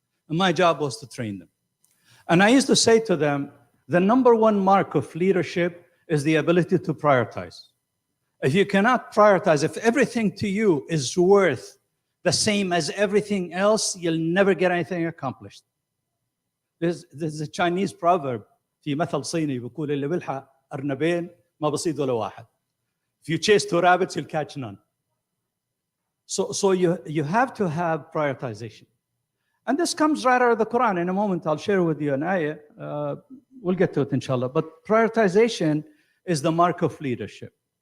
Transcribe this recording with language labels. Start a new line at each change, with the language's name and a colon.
English: And my job was to train them. And I used to say to them, the number one mark of leadership is the ability to prioritize. If you cannot prioritize, if everything to you is worth the same as everything else, you'll never get anything accomplished. There's a Chinese proverb,
Arabic: في مثل صيني بيقول اللي بيلحق أرنبين ما بصيد ولا واحد.
English: If you chase two rabbits, you'll catch none. So you have to have prioritization. And this comes right out of the Quran. In a moment, I'll share with you an ayah. We'll get to it, inshallah. But prioritization is the mark of leadership.